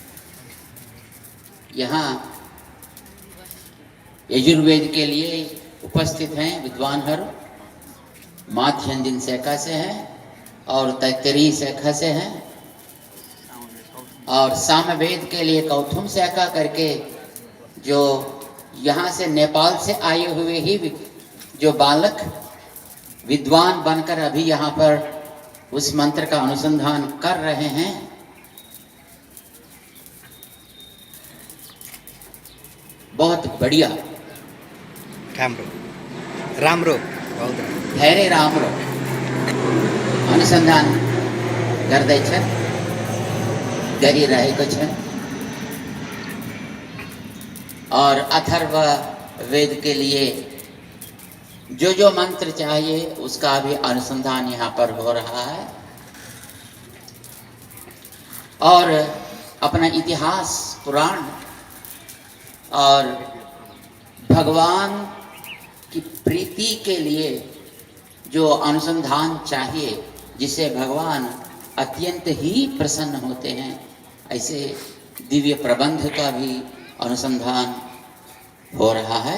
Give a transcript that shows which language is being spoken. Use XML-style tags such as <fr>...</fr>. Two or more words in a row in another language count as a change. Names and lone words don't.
<hi>यहाँ यजुर्वेद के लिए उपस्थित हैं विद्वान हर, माध्यंजन शाखा से हैं, और तैत्तरीय शाखा से हैं, और सामवेद के लिए कौथुम शाखा करके, जो यहाँ से नेपाल से आए हुए ही जो बालक विद्वान बनकर अभी यहाँ पर उस मंत्र का अनुसंधान कर रहे हैं। बहुत बढ़िया,</hi> <ne>रामरो धैर्य रामरो अनुसंधान गर्दै छन्, गरिरहेको छ।</ne> <hi>और अथर्व वेद के लिए जो जो मंत्र चाहिए उसका भी अनुसंधान यहाँ पर हो रहा है। और अपना इतिहास, पुराण और भगवान की प्रीति के लिए जो अनुसंधान चाहिए, जिससे भगवान अत्यंत ही प्रसन्न होते हैं, ऐसे दिव्य प्रबंध का भी अनुसंधान हो रहा है।</hi>